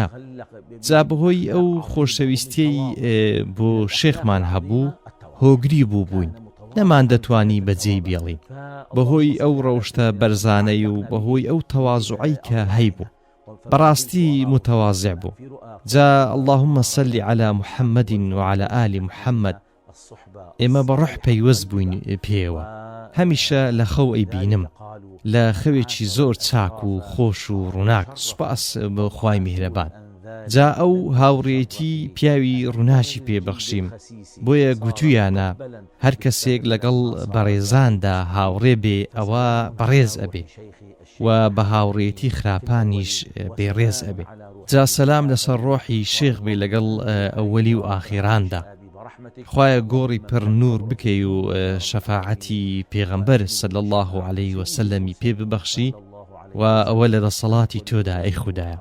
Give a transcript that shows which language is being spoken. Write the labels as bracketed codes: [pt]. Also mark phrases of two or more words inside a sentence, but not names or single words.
[ckb] جا بەهۆی ئەو خۆشەویستیەی بۆ شێخمان هەبوو هۆگری بووین، نەمان دەتوانی بەجێی بێڵین، بەهۆی ئەو ڕەوشتە بەرزانەی و بەهۆی ئەو تەواضوعی کە هەیبوو، بەڕاستی متەواضع بوو. [ar] جا اللهم صل على محمد وعلى آل محمد. [ckb] ئێمە بەڕوح پەیوەست بووین پێوە، هەمیشە لە خەو ئەی بینم، لە خەوێکی زۆر چاک و خۆش و ڕووناک، سوپاس بە خوای میهرەبان. جا ئەو هاوڕێتی پیاوی ڕووناچی پێبەخشیم، بۆیە گوتویانە هەر کەسێک لەگەڵ بەڕێزاندا هاوڕێ بێ ئەوە بەڕێز ئەبێ و بە هاوڕێتی خراپانیش بێڕێز ئەبێ. جا سەلام لەسەر ڕۆحی شێخ بێ لەگەڵ ئەوەلی و ئاخیراندا، خوایە گۆڕی پڕ نور بکەی و شەفاعەتی پێغەمبەر [ar] صلی الله عليه وسلمی [ckb] پێ ببەخشی و ئەوە لە دەسەڵاتی تۆدا ئەی خودایە.